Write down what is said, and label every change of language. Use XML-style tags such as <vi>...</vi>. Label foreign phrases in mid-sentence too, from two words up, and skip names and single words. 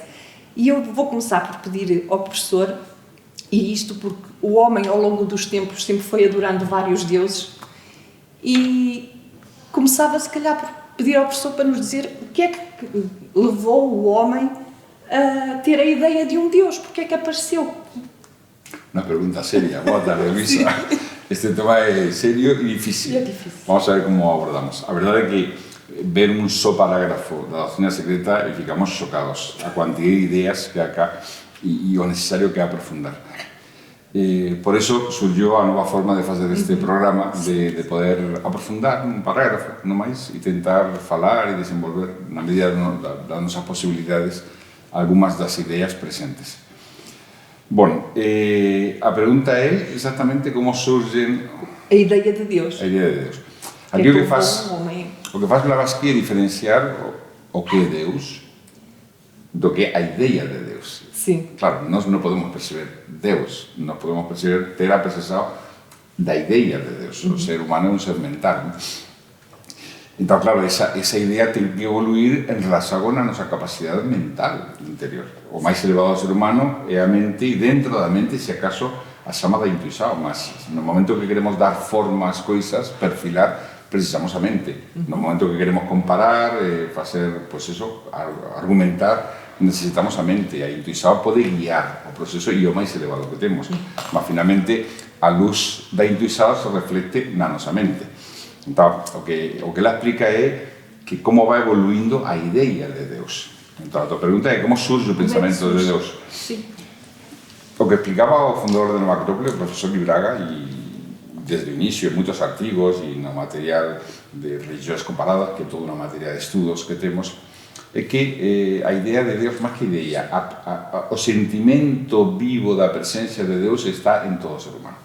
<pt>E eu vou começar por pedir ao professor, e isto porque o homem ao longo dos tempos sempre foi adorando vários deuses, e começava se calhar por pedir ao professor para nos dizer o que é que levou o homem a ter a ideia de um Deus, porque é que apareceu.</pt> <es>Una pregunta seria.</es> <gl>Boa tarde,</gl> <es>Luisa.</es> <gl>Este tema é serio e difícil. Vamos a ver como abordamos. A verdade é que ver un só parágrafo da doutrina secreta e ficamos chocados a cantidad de ideas que há cá e o necesario que é aprofundar. Por eso surgiu a nova forma de fazer este programa, de poder aprofundar un parágrafo, non máis, e tentar falar e desenvolver, na medida das nosas posibilidades, algunhas das ideas presentes. Bueno, a pregunta é exactamente como surge</gl> <pt>a ideia de Deus. A ideia de Deus. Aquí o que faz Blavatsky é diferenciar o que é Deus do que a ideia de Deus. Sim.</pt> <gl>Claro, nós non podemos perceber Deus, nós podemos perceber ter a percepção da ideia de Deus. O ser humano é un ser mental.</gl> <pt>Então,</pt> <gl>claro, esa idea ten que evoluir en relación con a nosa capacidade mental interior. O máis elevado do ser humano é a mente, e dentro da mente, se acaso, a chama da intuição, mas no momento que queremos dar forma ás coisas, perfilar, precisamos a mente. No momento que queremos comparar, facer,</gl> <es>pues eso,</es> <gl>argumentar, necesitamos a mente. A intuição pode guiar o proceso e o máis elevado que temos. Mas, finalmente, a luz da intuição se reflecte na nosa mente.</gl> <pt>Então, o que ela explica é que como vai evoluindo a ideia de Deus. Então, a tua pergunta é como surge o pensamento de Deus. Sim.</pt> <gl>O que explicaba o fundador de Nova Acrópole, o profesor Libraga, e desde o inicio, en moitos artigos e no material de religións comparadas, que é toda unha materia de estudos que temos, é que a idea de Deus, máis que idea, o sentimento vivo da presencia de Deus está en todo o ser humano.</gl>